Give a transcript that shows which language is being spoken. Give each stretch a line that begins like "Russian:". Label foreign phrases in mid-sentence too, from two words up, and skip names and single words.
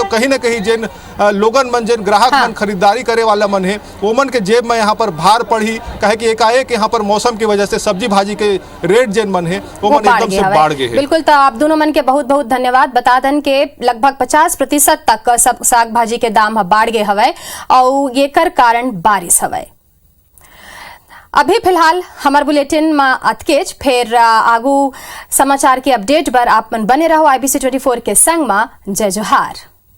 Chhattisgarhi: और कहीं ना कहीं जन लोगन मन जन ग्राहक मन खरीदारी करे वाला मन है वो मन के जेब में यहाँ पर भार पड़ी, कहे कि एकाएक यहाँ पर मौसम की वजह से सब्जी भाजी के रेट जन मन है वो मन एकदम से बढ़ गए। बिल्कुल, तो आप दोनों मन के बहुत बहुत धन्यवाद। बता दन के लगभग 50% तक सब साग भाजी के दाम बढ़ गए हवे और ये कर कारण बारिश हवे। अभी फिलहाल हमार बुलेटिन में अतकेज, फिर आगू समाचार के अपडेट पर आप मन बने रहो IBC 24 के संग में। जय जोहार।